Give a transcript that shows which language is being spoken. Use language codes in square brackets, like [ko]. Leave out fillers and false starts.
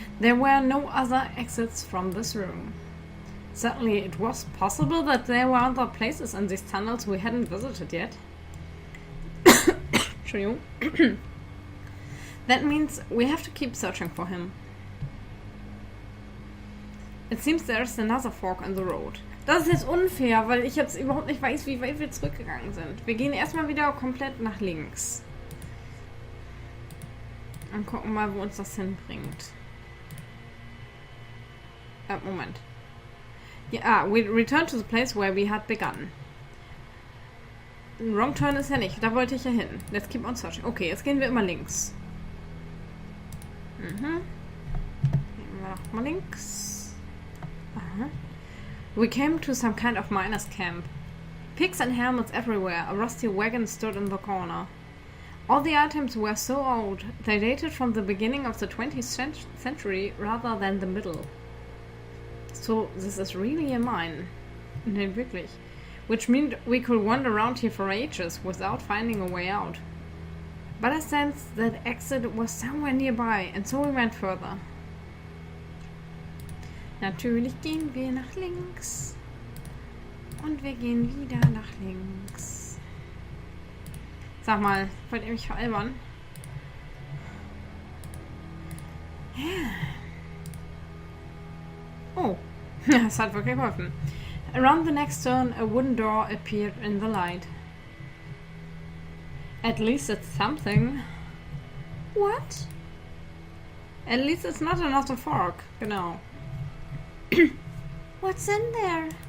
[en] There were no other exits from this room. Certainly it was possible that there were other places in these tunnels we hadn't visited yet. That means we have to keep searching for him. It seems there's another fork in the road. [de] Das ist jetzt unfair, weil ich jetzt überhaupt nicht weiß, wie weit wir zurückgegangen sind. Wir gehen erstmal wieder komplett nach links. Und gucken mal, wo uns das hinbringt. Moment. [en] Ja, we return to the place where we had begun. [de] Wrong turn ist ja nicht. Da wollte ich ja hin. [en] Let's keep on searching. [de] Okay, jetzt gehen wir immer links. Gehen wir nochmal links. Aha. [en] We came to some kind of miners' camp. Pigs and helmets everywhere. A rusty wagon stood in the corner. All the items were so old, they dated from the beginning of the 20th century rather than the middle. So this is really a mine. [de] Nein, wirklich. [en] Which meant we could wander around here for ages without finding a way out. But I sensed that exit was somewhere nearby, and so we went further. [de] Natürlich gehen wir nach links. Und wir gehen wieder nach links. Sag mal, wollt ihr mich veralbern? Ja. Oh, das hat wirklich geholfen. [en] Around the next turn, a wooden door appeared in the light. At least it's something. What? At least it's not another fork. [de] Genau. [en] What's in there?